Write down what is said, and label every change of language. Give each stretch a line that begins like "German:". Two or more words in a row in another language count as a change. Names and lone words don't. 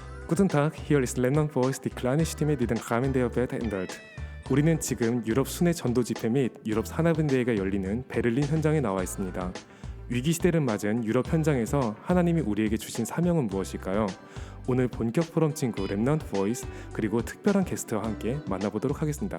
German: Guten Tag, hier ist Lennon Voice, die kleine Stimme, die den Rahmen der Welt ändert.
Korean: 우리는 지금 유럽 순회 전도 집회 및 유럽 산업인대회가 열리는 베를린 현장에 나와 있습니다. 위기 시대를 맞은 유럽 현장에서 하나님이 우리에게 주신 사명은 무엇일까요? 오늘 본격 포럼 친구 렘넌트 보이스 그리고 특별한 게스트와 함께 만나보도록 하겠습니다.